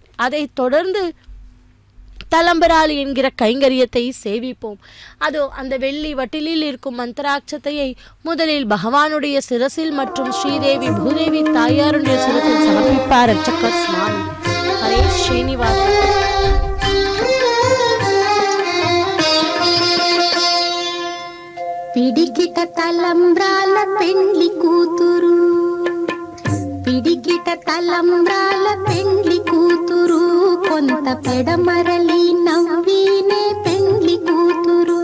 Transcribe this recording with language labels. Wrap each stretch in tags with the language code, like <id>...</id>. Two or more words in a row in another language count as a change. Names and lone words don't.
<ta>அதைத் தொடர்ந்து தலம்பராளி என்கிற கைங்கரியத்தை சேவிப்போம். அதோ அந்த வெள்ளி வட்டிலில் இருக்கும் மந்திராட்சத்தையை முதலில் பகவானுடைய சிரசில் மற்றும் ஸ்ரீதேவி பூதேவி தாயாருடைய சிரசில் சமர்ப்பிப்பார் அர்ச்சகர் சுவாமி. ஹரே ஸ்ரீனிவாச.</ta> <te>పిడికిట తలంబ్రాల పెండ్లి కూతురు, పిడికిట తలంబ్రాల పెండ్లి కూతురు, కొంత పెడమరలి నవ్వినే పెండ్లి కూతురు.</te>